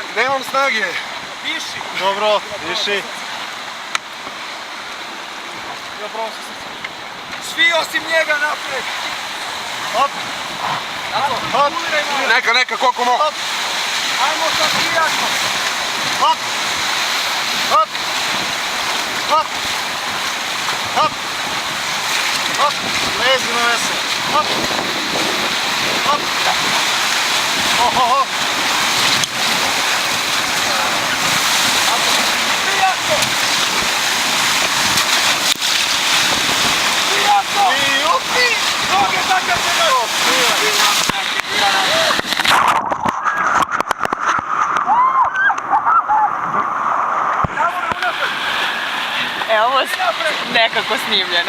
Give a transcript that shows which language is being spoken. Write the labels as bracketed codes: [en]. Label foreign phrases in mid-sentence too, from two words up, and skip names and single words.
[sr] Nemam snage. Diši. Dobro, diši. Svi osim njega napred. Hop. Hop. Neka, koliko mogu. Ajmo sad prijatno. Hop. Hop. Hop. Hop. Hop. Lezi na vesel. Hop. Hop. Ohoho. Prijatno. Prijatno. I upi. Noge zakačene. Evo ovo nekako snimljeno.